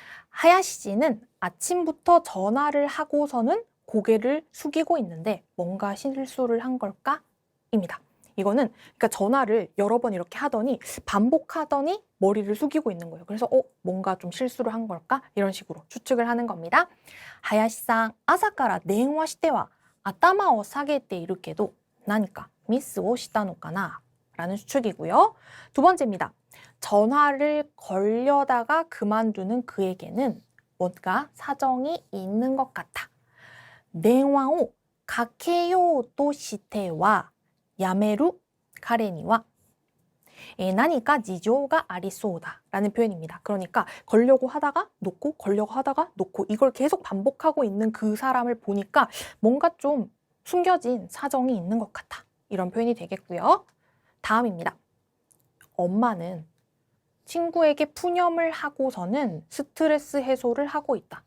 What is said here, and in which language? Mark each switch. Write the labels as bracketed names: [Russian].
[Korean] 하야시지는 아침부터 전화를 하고서는 고개를 숙이고 있는데 뭔가 실수를 한 걸까? 입니다. 이거는 그러니까 전화를 여러 번 이렇게 하더니 반복하더니 머리를 숙이고 있는 거예요. 그래서 뭔가 좀 실수를 한 걸까? 이런 식으로 추측을 하는 겁니다. [Japanese] 하야시さん, 朝から電話しては頭を下げているけど何かミスをしたのかな? [Korean] 라는 추측이고요. 두 번째입니다. 전화를 걸려다가 그만두는 그에게는 뭔가 사정이 있는 것 같아. [Japanese] 電話をかけようとしてはやめる彼には何か事情がありそうだ [Korean] 라는 표현입니다. 그러니까 걸려고 하다가 놓고 걸려고 하다가 놓고 이걸 계속 반복하고 있는 그 사람을 보니까 뭔가 좀 숨겨진 사정이 있는 것 같아. 이런 표현이 되겠고요. 다음입니다. 엄마는 친구에게 푸념을 하고서는 스트레스 해소를 하고 있다.